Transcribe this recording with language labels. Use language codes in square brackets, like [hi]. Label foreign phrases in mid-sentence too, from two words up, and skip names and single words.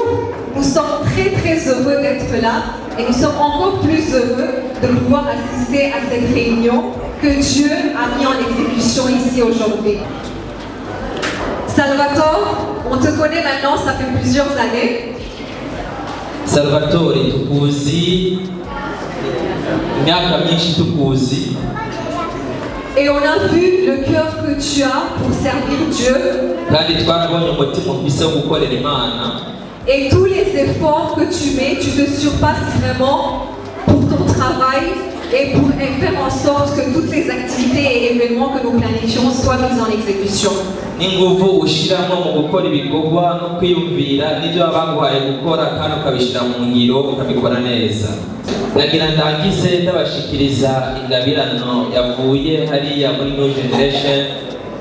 [fr] Nous sommes très très heureux d'être là et nous sommes encore plus heureux de pouvoir assister à cette réunion que Dieu a mis en exécution ici aujourd'hui. Salvatore, on te connaît maintenant, ça fait plusieurs années. [rn] Salvatore tukuzi imyaka myinshi tukuzi [fr] Et on a vu le cœur que tu as pour servir Dieu [rn] kandi twarabonye umutima ufise wo gukorera Imana [fr] et tous les efforts que tu mets, tu te surpasses vraiment pour ton travail et pour faire en sorte que toutes les activités et événements que nous planifions soient mis en exécution. [rn] n'inguvu ushiramo mu gukora ibikorwa no kwiyumvira n'ibyo baguhaye gukora kandi ukabishyira mu ngiro ukabikora neza. Ndagira ndangize ndabashikiriza ingabirano yavuye hariya muri New Generation